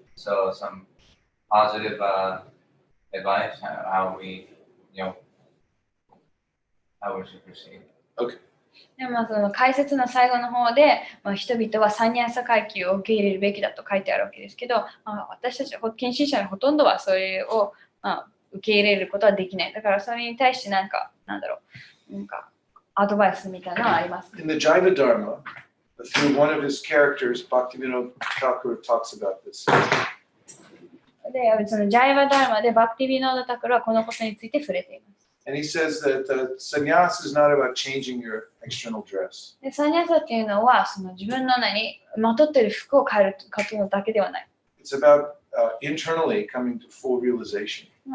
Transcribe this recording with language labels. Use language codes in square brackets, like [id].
[en] So some positive advice how we should proceed. Okay. [ja] でその解説の最後の方で、人々はサンニャーサ階級を受け入れるべきだと書いてあるわけですけど、私たち献身者のほとんどはそれを、受け入れることはできない。だからそれに対してなんかアドバイスみたいなのはあります。 [en] In the Jaiva Dharma, through one of his characters, Bhaktivinoda Thakur talks about this. [ja] で、そのジャイバダルマでバクティビノーダタクルはこのことについて触れています。 [en] And he says that sannyas is not about changing your external dress. [ja] で、サニャサっていうのはその自分のまとっている服を変えることだけではない。 [en] It's about internally coming to full realization.